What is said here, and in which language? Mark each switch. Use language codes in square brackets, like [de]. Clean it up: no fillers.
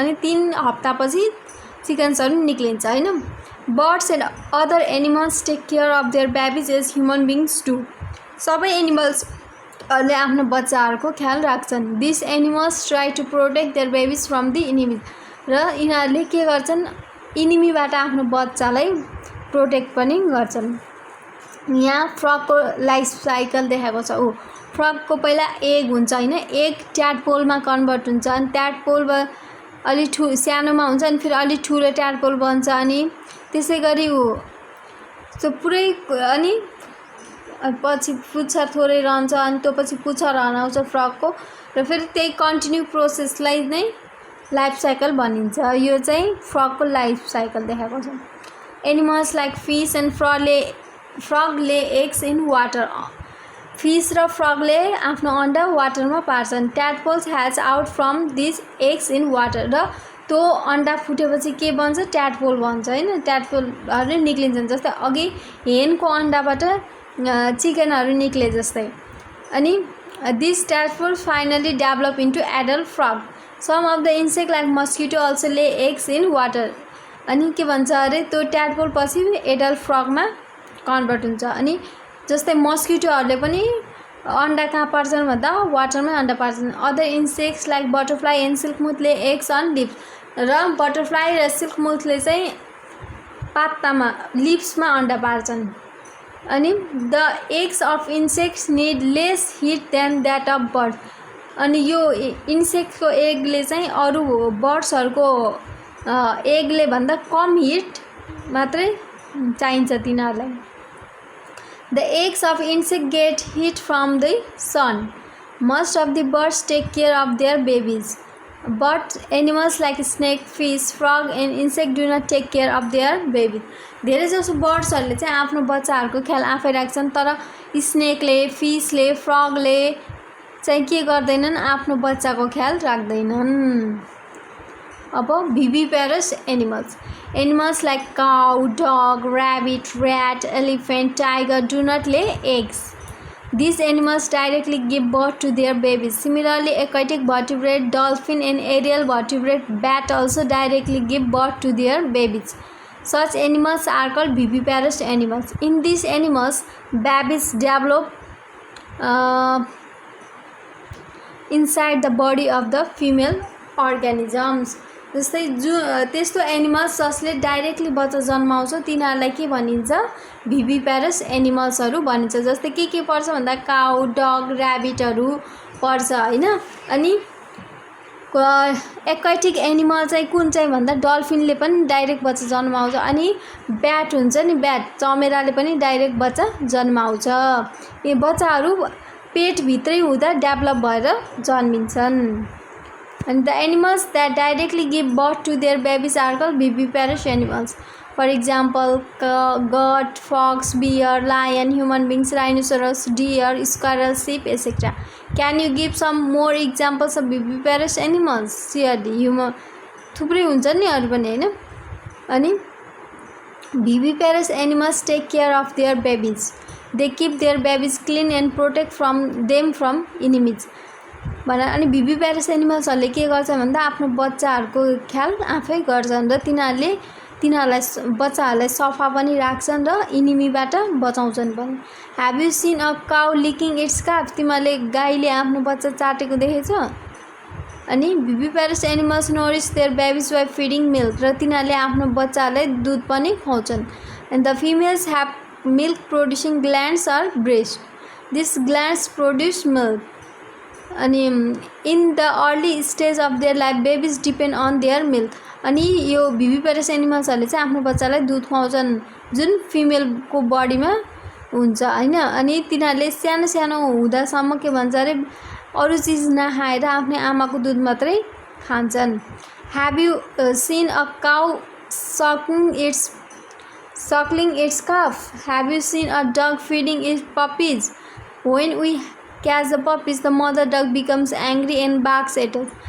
[ne] अनि 3 हप्तापछि चिकन्सहरू निक्लिन्छ होइन? [en] Birds and other animals take care of their babies as human beings do. [ne] सबै एनिमल्सहरूले आफ्नो बच्चाहरूको ख्याल राख्छन्। [en] This animals try to protect their babies from the enemies. [ne] र यिनीहरूले के गर्छन्? इनिमीबाट आफ्नो बच्चालाई प्रोटेक्ट पनि गर्छन्। यहाँ फ्रगको लाइफ साइकल देखाएको छ। फ्रगको पहिला एग हुन्छ होइन? एग ट्याडपोलमा कन्भर्ट हुन्छ। अनि ट्याडपोल अलिक सानोमा हुन्छ अनि फेरि अलिक ठुलो ट्याडपोल बन्छ। अनि त्यसै गरी त्यो पुरै अनि पछि पुच्छर थोरै रहन्छ अनि त्यो पछि पुच्छर हराउँछ फ्रगको। र फेरि त्यही कन्टिन्यू प्रोसेसलाई नै लाइफ साइकल भनिन्छ। यो चाहिँ फ्रगको लाइफ साइकल देखाएको छ। [en] Animals like fish and frog lay eggs in water. [ne] Fees र फ्रगले आफ्नो अन्डा वाटरमा पार्छन्। [en] Tadpoles hatch out from this eggs in water. [ne] र त्यो अन्डा फुटेपछि के बन्छ? ट्याडपोल बन्छ होइन? ट्याडपोलहरू निक्लिन्छन्। जस्तै अघि हेनको अन्डाबाट चिकनहरू निक्ले जस्तै। [en] अनि this tadpole finally develop into adult frog. Some of the insect like mosquito also lay eggs in water. [ne] अनि के भन्छ अरे त्यो ट्याडपोल पछि एडल्ट फ्रगमा कन्भर्ट हुन्छ। अनि जस्तै मस्किटोहरूले पनि अन्डा कहाँ पार्छन् भन्दा वाटरमै अन्डा पार्छन्। [en] Other insects like butterfly and silk moth lay eggs on leaves. [ne] र बटरफ्लाई र सिल्कमुथले चाहिँ पातामा लिप्समा अन्डा पार्छन्। [en] अनि the eggs of insects need less heat than that of bird. [ne] अनि यो इन्सेक्टको एगले चाहिँ अरू बर्ड्सहरूको एगले भन्दा कम हिट मात्रै चाहिन्छ तिनीहरूलाई। [en] The eggs of insect get heat from the sun. Most of the birds take care of their babies, but animals like snake, fish, frog and insect do not take care of their babies. [ne] धेरै जसो बर्ड्सहरूले चाहिँ आफ्नो बच्चाहरूको ख्याल आफै राख्छन्, तर स्नेकले, फिसले, फ्रगले चाहिँ के गर्दैनन्? आफ्नो बच्चाको ख्याल राख्दैनन्। [en] अब viviparous animals. Animals like cow, dog, rabbit, rat, elephant, tiger do not lay eggs. These animals directly give birth to their babies. Similarly, aquatic vertebrate, dolphin and aerial vertebrate bat also directly give birth to their babies. Such animals are called viviparous animals. In these animals, babies develop inside the body of the female organisms. [ne] जस्तै त्यस्तो animals जसले directly बच्चा जन्माउँछ तिनीहरूलाई के भनिन्छ? भिभिप्यारस एनिमल्सहरू भनिन्छ। जस्तै के पर्छ भन्दा काउ, डग, ऱ्याबिटहरू पर्छ होइन? अनि एक्वाटिक एनिमल चाहिँ कुन चाहिँ भन्दा डल्फिनले पनि डाइरेक्ट बच्चा जन्माउँछ। अनि ब्याट हुन्छ नि, ब्याट चमेराले पनि डाइरेक्ट बच्चा जन्माउँछ। यी बच्चाहरू पेटभित्रै हुँदा डेभलप भएर जन्मिन्छन्। [en] And the animals that directly give birth to their babies are called viviparous animals. For example, goat, fox, bear, lion, human beings, rhinoceros, deer, squirrel, sheep, etc. Can you give some more examples of viviparous animals? [ne] Surely, थुप्रै हुन्छ नि अरू पनि हैन. [en] अनि viviparous animals take care of their babies. They keep their babies clean and protect them from enemies. [ne] भनेर अनि viviparous एनिमल्सहरूले के गर्छ भन्दा आफ्नो बच्चाहरूको ख्याल आफै गर्छन् र तिनीहरूलाई बच्चाहरूलाई सफा पनि राख्छन् र इनिमीबाट बचाउँछन् पनि. [en] Have you seen a cow licking its calf? [ne] तिमीले गाईले आफ्नो बच्चा चाटेको देखेछ? अनि [en] viviparous animals nourish their babies by feeding milk [ne] र तिनीहरूले आफ्नो बच्चालाई दुध पनि खुवाउँछन्. [en] And the females have milk producing glands or breast. These glands produce milk. अनि in the early stage of their life babies depend on their milk. [ne] अनि यो viviparous एनिमल्सहरूले चाहिँ आफ्नो बच्चालाई दुध खुवाउँछन् जुन फिमेलको बडीमा हुन्छ हैन. अनि तिनीहरूले सानो सानो हुँदासम्म के भन्छ अरे अरू चीज नखाएर आफ्नो आमाको दुध मात्रै खान्छन्. [en] Have you seen a cow suckling its calf? Have you seen a dog feeding its puppies? When we catch the puppies, the mother dog becomes angry and barks at us.